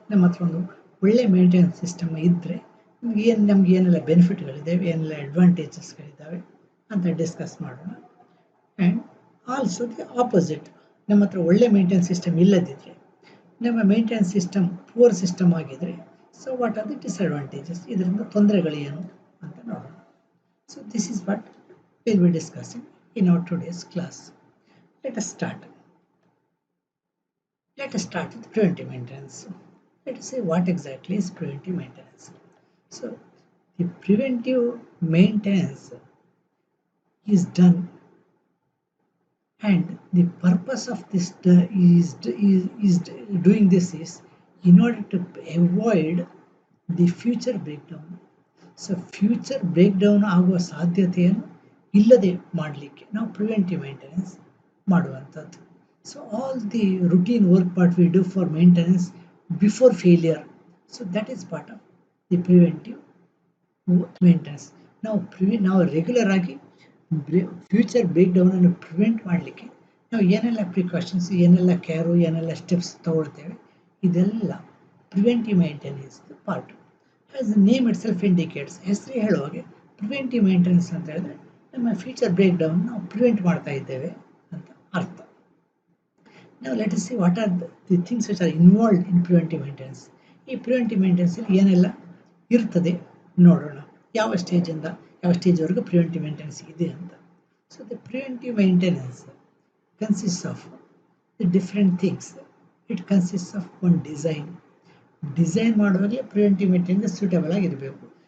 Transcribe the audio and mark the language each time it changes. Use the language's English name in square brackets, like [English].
[Kannada] ನಮ್ಮ ಹತ್ರ ಒಂದು ಒಳ್ಳೆ ಮೇಂಟೆನೆನ್ಸ್ ಸಿಸ್ಟಮ್ ಇದ್ದರೆ ನಮ್ಗೆ ಏನೆಲ್ಲ ಬೆನಿಫಿಟ್ಗಳಿದ್ದಾವೆ, ಏನೆಲ್ಲ ಅಡ್ವಾಂಟೇಜಸ್ಗಳಿದ್ದಾವೆ ಅಂತ ಡಿಸ್ಕಸ್ ಮಾಡೋಣ. [English] and also the opposite, [Kannada] ನಮ್ಮ ಹತ್ರ ಒಳ್ಳೆ ಮೇಂಟೆನೆನ್ಸ್ ಸಿಸ್ಟಮ್ ಇಲ್ಲದಿದ್ದರೆ, ನಮ್ಮ ಮೇಂಟೆನೆನ್ಸ್ ಸಿಸ್ಟಮ್ ಪೂರ್ ಸಿಸ್ಟಮ್ ಆಗಿದ್ರೆ, [English] so what are the disadvantages, [Kannada] ಇದರಿಂದ ತೊಂದರೆಗಳೇನು ಅಂತ ನೋಡೋಣ. [English] So this is what we will be discussing in our today's class. Let us start with preventive maintenance. Let us say what exactly is preventive maintenance. So the preventive maintenance is done, and the purpose of this is doing this is in order to avoid the future breakdown. [Kannada] So future breakdown ಆಗುವ ಸಾಧ್ಯತೆಯನ್ನು ಇಲ್ಲದೆ ಮಾಡಲಿಕ್ಕೆ ನಾವು preventive maintenance ಮಾಡುವಂಥದ್ದು. [English] So all the routine work what we do for maintenance before failure, so that is part of the preventive maintenance. [Kannada] ನಾವು regular ಆಗಿ future ಬ್ರೇಕ್ಡೌನನ್ನು prevent ಮಾಡಲಿಕ್ಕೆ ನಾವು ಏನೆಲ್ಲ ಪ್ರಿಕಾಷನ್ಸ್, ಏನೆಲ್ಲ ಕೇರು, ಏನೆಲ್ಲ ಸ್ಟೆಪ್ಸ್ ತಗೊಳ್ತೇವೆ, ಇದೆಲ್ಲ preventive maintenance part. [English] As the name itself indicates, [Kannada] ಹೆಸರು ಹೇಳುವಾಗೆ preventive maintenance ಅಂತ ಹೇಳಿದ್ರೆ ನಮ್ಮ ಫ್ಯೂಚರ್ ಬ್ರೇಕ್ಡೌನ್ ನಾವು ಪ್ರಿವೆಂಟ್ ಮಾಡ್ತಾ ಇದ್ದೇವೆ ಅಂತ ಅರ್ಥ. [English] Now let us see what are the things which are involved in preventive maintenance. [Kannada] ಈ ಪ್ರಿವೆಂಟಿವ್ ಮೇಂಟೆನೆನ್ಸಲ್ಲಿ ಏನೆಲ್ಲ ಇರ್ತದೆ ನೋಡೋಣ, ಯಾವ ಸ್ಟೇಜ್ವರೆಗೂ ಪ್ರಿವೆಂಟಿವ್ ಮೇಂಟೆನೆನ್ಸ್ ಇದೆ ಅಂತ. [English] So the preventive maintenance consist of the different things. It consist of one [Kannada] design ಮಾಡುವಾಗಲೇ preventive maintenance suitable ಆಗಿರಬೇಕು.